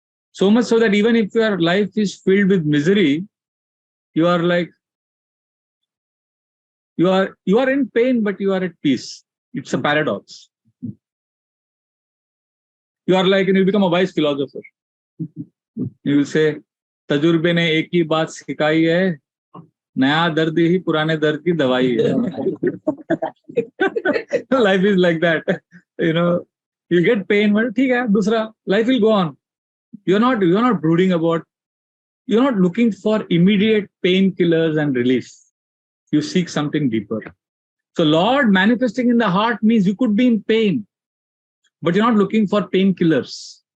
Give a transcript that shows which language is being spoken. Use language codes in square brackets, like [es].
[en] So much so that even if your life is filled with misery, you are like, you are in pain, but you are at peace. It's a paradox. You are like, and you become a wise philosopher. You will say, [hi] तजुर्बे ने एक ही बात सिखाई है, नया दर्द ही पुराने दर्द की दवाई है. [en] Life is like that. You get pain, but [hi] ठीक है, दूसरा, [en] life will go on. You're not brooding about, you're not looking for immediate painkillers and relief. You seek something deeper. So Lord manifesting in the heart means you could be in pain, but you're not looking for painkillers.